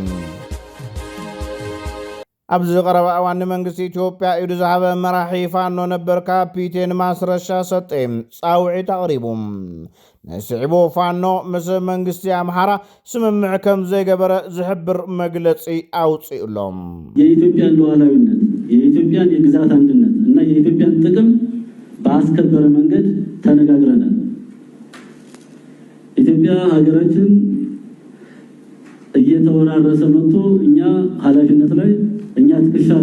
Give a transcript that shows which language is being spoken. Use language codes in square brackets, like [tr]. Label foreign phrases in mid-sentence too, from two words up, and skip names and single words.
[ti] ኣብዚ ቀረባ እዋን መንግስቲ ኢትዮጵያ ኢዱ ዝሃበ መራሒ ፋኖ ነበር ካፒቴን ማስረሻ ሰጤ ፃውዒት ኣቕሪቡ ነስዒቡ ፋኖ ምስ መንግስቲ ኣምሓራ ስምምዕ ከም ዘይገበረ ዝሕብር መግለፂ ኣውፂኡሎም [am] የኢትዮጵያን ሉዓላዊነት የኢትዮጵያን የግዛት አንድነት እና የኢትዮጵያን ጥቅም ባስከበረ መንገድ ተነጋግረናል። ኢትዮጵያ ሀገራችን እየተወራረሰ መጥቶ እኛ ኃላፊነት ላይ እኛ ትከሻ ላይ